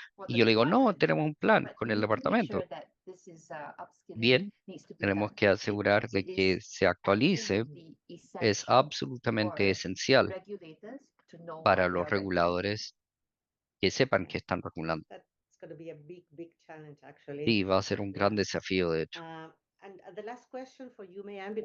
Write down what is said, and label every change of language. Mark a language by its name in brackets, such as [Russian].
[Spanish] Y yo le digo, no, tenemos un plan con el departamento. Bien, tenemos que asegurar de que se actualice. Es absolutamente esencial para los reguladores que sepan que están regulando. [English] That's going to be a big challenge, actually. [Spanish] Sí, va a ser un gran desafío, de hecho. [English] And the last question for you, Mayan, because